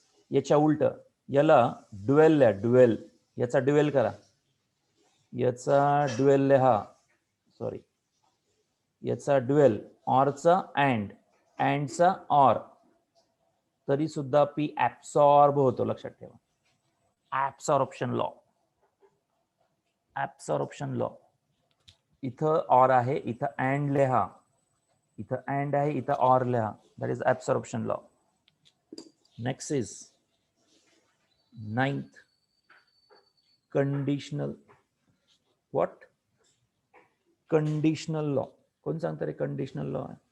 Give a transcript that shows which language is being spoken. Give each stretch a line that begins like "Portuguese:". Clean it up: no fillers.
Marathi: याच्या उलट याला ड्युएल आहे, ड्युएल. याचा ड्युएल करा, याचा ड्युएल लिहा. सॉरी, याचा ड्युएल. ऑरचा अँड, अँडचा ऑर, तरी सुद्धा पी ऍब्सॉर्ब होतो. लक्षात ठेवा.
English: Absorption law, absorption law.
Marathi: इथं ऑर आहे, इथं अँड लिहा, इथं अँड आहे, इथं ऑर लिहा.
English: That is absorption law. Next is 9th conditional. What? Conditional law.
Marathi: कोण सांगतं रे कंडिशनल लॉ?